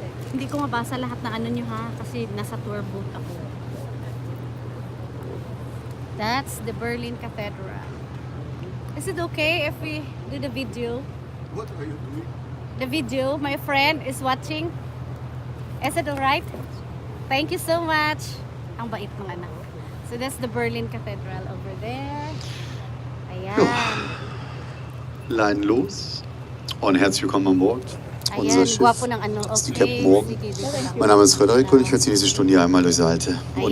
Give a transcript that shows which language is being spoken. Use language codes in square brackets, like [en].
[tl] Hindi ko mabasa lahat ng ano nyo ha, kasi nasa tour boat ako. [en] That's the Berlin Cathedral. Is it okay if we do the video? What are you doing? The video, my friend is watching. Is it alright? Thank you so much. [tl] Ang bait ng anak. [en] So that's the Berlin Cathedral over there. [tl] Ayan. [de] Leinen los und herzlich willkommen an Bord. [tl] Ayan, gwapo ng ano. [de] ist die [en] Okay. Captain Morgan. [tl] Sige, dito lang. [de] Mein Name ist Frederik und ich werde Sie diese Stunde hier einmal durchs alte und